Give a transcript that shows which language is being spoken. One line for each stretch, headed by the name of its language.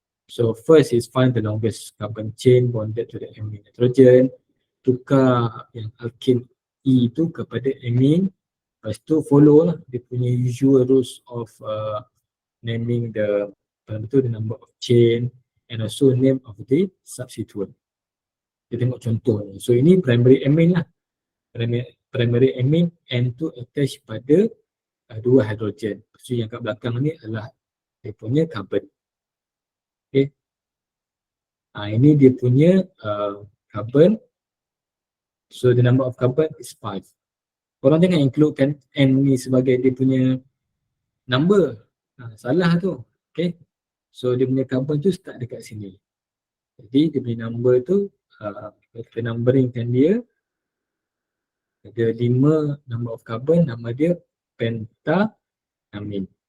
English: So first is find the longest carbon chain bonded to the amine nitrogen.
Malay: Tukar yang alkene E tu kepada amine. Lepas tu
English: follow lah dia punya usual rules of naming the number of chain and also name of the substituent.
Malay: Kita tengok contoh ni. So ini primary amine lah. Primary amine N tu attach pada dua hidrogen. So yang kat belakang ni adalah dia punya carbon. Okay. Ini dia punya carbon.
English: So the number of carbon is 5.
Malay: Korang jangan includekan N ni sebagai dia punya number. Salah tu. Okay. So dia punya carbon tu start dekat sini. Jadi dia punya number tu kita numberingkan dia. Ada 5
English: number of carbon,
Malay: nama dia pentamine.